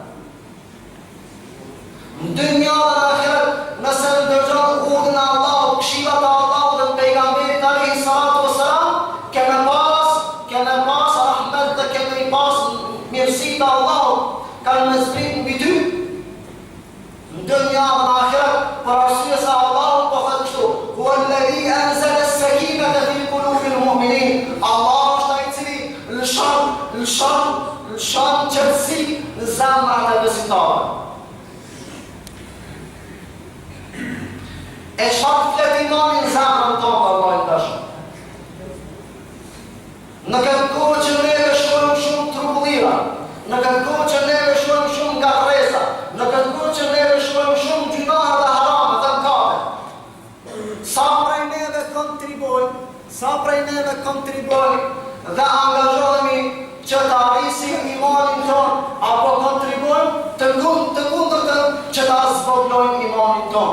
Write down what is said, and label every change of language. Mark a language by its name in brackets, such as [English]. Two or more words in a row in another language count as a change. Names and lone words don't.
[Albanian] Në dunja dhe në ahiret, nëse ndërgjon urdhën e Allahut, këshillat e Allahut dhe pejgamberit [Arabic] عليه الصلاة والسلام, [Albanian] ke me pas rahmet dhe ke me pas mirësi të Allahut, kanë me zbrit mbi ty. Në dunja dhe në ahiret, për arsye se Allahu po thot kështu: [Arabic] "هو الذي أنزل السكينة في قلوب المؤمنين." [Albanian] Allah është ai i cili lëshon qetësi në zemrat e besimtarëve. E çfarë flet imani në zemrën tonë, Allah i dashur? Në këtë kohë që neve shkojmë shumë trubullira, në këtë kohë që neve shkojmë shumë gatresa, në këtë kohë që neve shkojmë shumë gjunahe dhe harame dhe mëkate, sa prej neve kontribojmë dhe angazhohemi që të arrisim imanin tonë, apo kontribojmë të kundërtën që të zvoglojmë imanin tonë.